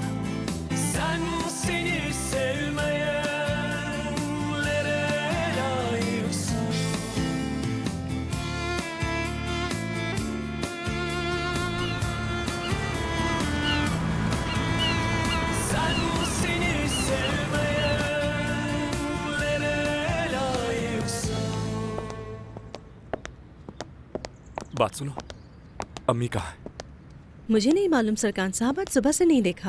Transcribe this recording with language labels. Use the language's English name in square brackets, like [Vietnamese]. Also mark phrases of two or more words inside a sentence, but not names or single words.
[Turkish] Sen seni sevmeyenlere layıksın. Sen seni sevmeyenlere layıksın. [Hindi] बात सुनो, अम्मी कहाँ है? मुझे नहीं मालूम सरकार साहब, आज सुबह से नहीं देखा।